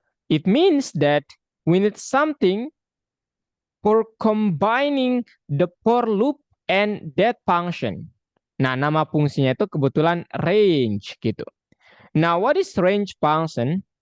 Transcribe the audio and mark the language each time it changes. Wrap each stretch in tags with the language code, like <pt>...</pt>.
<en>It means that we need something for combining the for loop and that function.</en> <id>Nah, nama fungsinya itu kebetulan range gitu.</id> <en>Now, what is range function?</en>